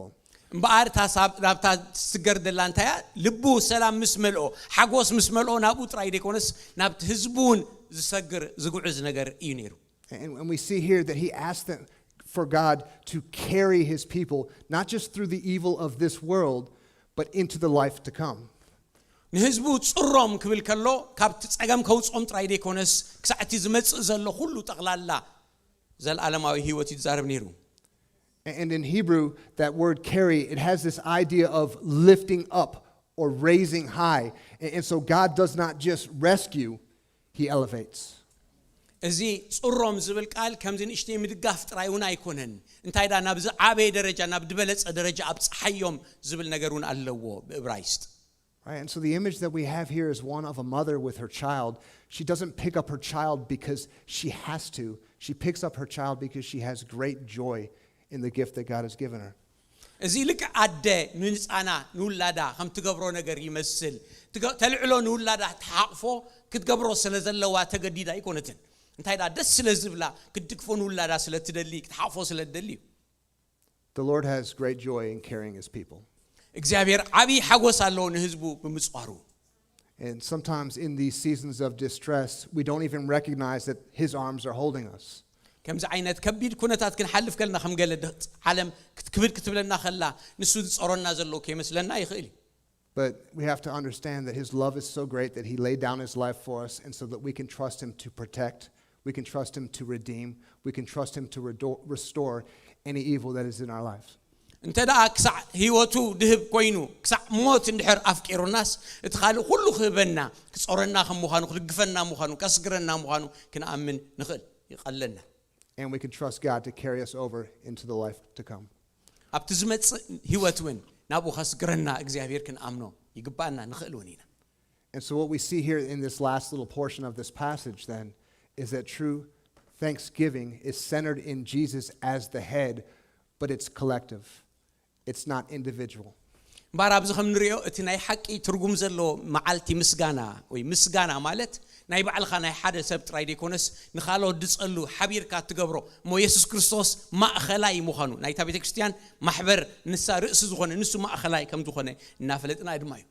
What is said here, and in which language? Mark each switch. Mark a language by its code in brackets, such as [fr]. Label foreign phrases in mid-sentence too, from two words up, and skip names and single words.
[ti] እምበር ታሳብ ናብታ ስገር ደላንታያ ልቡ ሰላም ምስ መልኦ ሓጎስ ምስ መልኦ ናብኡ ጥራይ ደይኮነስ ናብቲ ህዝቡን ዝሰግር ዝጉዕዝ ነገር እዩ ነይሩ. [en] And we see here that he asked them for God to carry His people, not just through the evil of this world, but into the life to come. [ti] ንህዝቡ ጽሮም ክብል ከሎ ካብቲ ጸገም ከውጾም ጥራይ ደይኮነስ ክሳዕቲ ዝመጽእ ዘሎ ሁሉ ጠቕላላ ዘለዓለማዊ ህይወት ይዛረብ ነይሩ. [en] And in Hebrew, that word carry, it has this idea of lifting up or raising high. And so God does not just rescue, He elevates. [ti] እዚ ጽሮም ዝብል ቃል ከምዚ ንእሽተይ ምድጋፍ ጥራይ እውን ኣይኮነን እንታይ ዳ ናብ ዝዓበየ ደረጃ ናብ ድበለጸ ደረጃ ኣብጽሓዮም ዝብል ነገር እውን ኣለዎ ብዕብራይስጥ. [en] Right? And so the image that we have here is one of a mother with her child. She doesn't pick up her child because she has to. She picks up her child because she has great joy in the gift that God has given her. [ti] እዚ ልክ ኣደ ንህፃና ንውላዳ ከም ትገብሮ ነገር ይመስል ተልዕሎ ንውላዳ ተሓቕፎ ክትገብሮ ስለ ዘለዋ ተገዲዳ ኣይኮነትን እንታይ ዳ ደስ ስለ ዝብላ ክትድግፎ ንውላዳ ስለ ትደሊ ክትሓቕፎ ስለ ትደሊ. [en] The Lord has great joy in carrying His people. [ti] እግዚአብሔር ዓቢ ሓጎስ ኣለዎ ንህዝቡ ብምጽዋሩ. [en] And sometimes in these seasons of distress, we don't even recognize that His arms are holding us. [ti] ከምዚ ዓይነት ከቢድ ኩነታት ክንሓልፍ ከልና ከም ገለ ዓለም ክትክብድ ክትብለና ከላ ንሱ ዝጸሮና ዘሎ ከይመስለና ይኽእል. [en] But we have to understand that His love is so great that He laid down His life for us, and so that we can trust Him to protect, we can trust Him to redeem, we can trust Him to restore any evil that is in our lives. [ti] እንተዳ ክሳዕ ህይወቱ ድህብ ኮይኑ ክሳዕ ሞት እንድሕር ኣፍቂሩናስ እቲ ካልእ ኩሉ ክህበና ክጸረና ከም ምዃኑ ክድግፈና ምዃኑ ከስግረና ምዃኑ ክንኣምን ንኽእል ይቐለና. [en] And we can trust God to carry us over into the life to come. [ti] ኣብቲ ዝመጽእ ህይወት እውን ናብኡ ከስግረና እግዚአብሔር ክንኣምኖ ይግባአና ንኽእል እውን ኢና. [en] And so what we see here in this last little portion of this passage then is that true thanksgiving is centered in Jesus as the head, but it's collective. It's not individual. [ti] እምበር ኣብዚ ከም ንሪኦ እቲ ናይ ሓቂ ትርጉም ዘሎ መዓልቲ ምስጋና ወይ ምስጋና ማለት ናይ ባዕልኻ ናይ ሓደ ሰብ ጥራይ ደይኮነስ ንኻልኦት ድጸሉ ሓቢርካ ትገብሮ እሞ ኢየሱስ ክርስቶስ ማእኸላይ ምዃኑ ናይታ ቤተ ክርስቲያን ማሕበር ንሳ ርእሲ ዝኾነ ንሱ ማእኸላይ ከም ዝኾነ እናፈለጥና ድማ እዩ.